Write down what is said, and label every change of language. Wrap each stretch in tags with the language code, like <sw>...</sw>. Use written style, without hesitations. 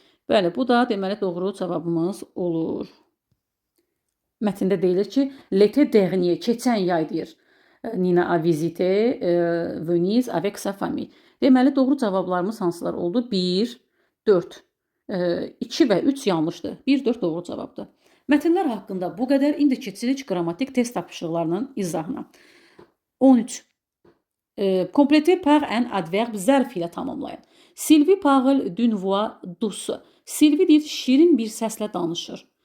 <az>Bəli, bu da deməli doğru cavabımız olur. Mətndə deyilir ki,</az> <fr>l'été dernier,</fr> <az>keçən yay deyir.</az> <fr>Nina a visité Venise avec sa famille.</fr> <az>Deməli, doğru cavablarımız hansılar oldu? 1, 4, 2 və 3 yanlışdır. 1, 4 doğru cavabdır. Mətnlər haqqında bu qədər. İndi keçirik qrammatik test tapışıqlarının izahına.</az> <fr>13. Complété par un adverbe</fr> <az>zərf ilə tamamlayın.</az> <fr>Sylvie parle d'une voix douce.</fr> <az>Sylvie deyir, şirin bir səslə danışır.</az>